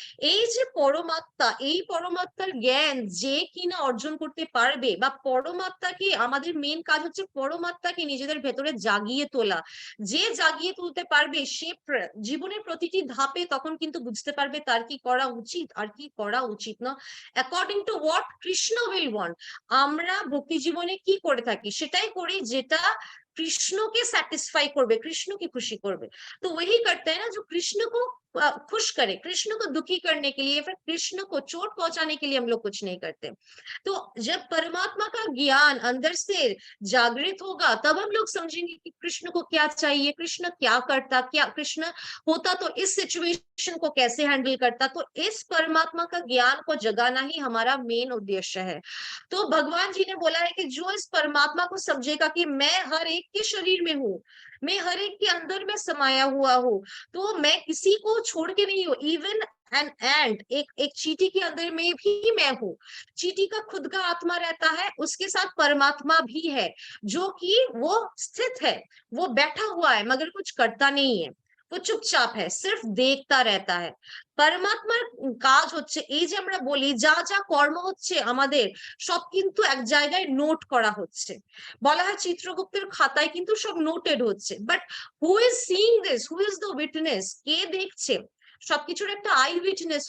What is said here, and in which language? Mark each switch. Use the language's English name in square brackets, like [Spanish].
[Bangla] এই যে পরমাত্মা, এই পরমাত্মার জ্ঞান যে কিনা অর্জন করতে পারবে, বা পরমাত্মাকে, আমাদের মেন কাজ হচ্ছে পরমাত্মাকে নিজেদের ভেতরে জাগিয়ে তোলা, যে জাগিয়ে তুলতে পারবে সে জীবনের প্রতিটি ধাপে তখন কিন্তু বুঝতে পারবে তার কি করা উচিত আর কি করা উচিত না, [English] According to what Krishna will want. [Bangla] আমরা ভক্তি জীবনে কি করে থাকি, সেটাই করি যেটা [Hindi] कृष्ण के सेटिस्फाई करबे, कृष्ण की खुशी करबे। तो वही करते हैं ना जो कृष्ण को खुश करे, कृष्ण को दुखी करने के लिए, फिर कृष्ण को चोट पहुंचाने के लिए हम लोग कुछ नहीं करते। तो जब परमात्मा का ज्ञान अंदर से जागृत होगा तब हम लोग समझेंगे कि कृष्ण को क्या चाहिए, कृष्ण क्या करता, क्या कृष्ण होता तो इस सिचुएशन को कैसे हैंडल करता। तो इस परमात्मा का ज्ञान को जगाना ही हमारा मेन उद्देश्य है। तो भगवान जी ने बोला है कि जो इस परमात्मा को समझेगा कि मैं हर एक के शरीर में हूँ, मैं हर एक के अंदर में समाया हुआ हूँ, तो मैं किसी को छोड़ के नहीं हूँ, इवन एंड एक चींटी के अंदर में भी मैं हूँ। चींटी का खुद का आत्मा रहता है, उसके साथ परमात्मा भी है जो कि वो स्थित है, वो बैठा हुआ है मगर कुछ करता नहीं है, वो चुपचाप है, सिर्फ देखता रहता है। [Bangla] परमात्माর কাজ হচ্ছে এই যে আমরা বলি যা যা কর্ম হচ্ছে আমাদের সব কিন্তু এক জায়গায় নোট করা হচ্ছে, বলা হয় চিত্রগুপ্তের খাতায় কিন্তু সব নোটেড হচ্ছে, [English] but who is seeing this, who is the witness, [Bangla] কে দেখছে সবকিছুর একটা আই উইটনেস।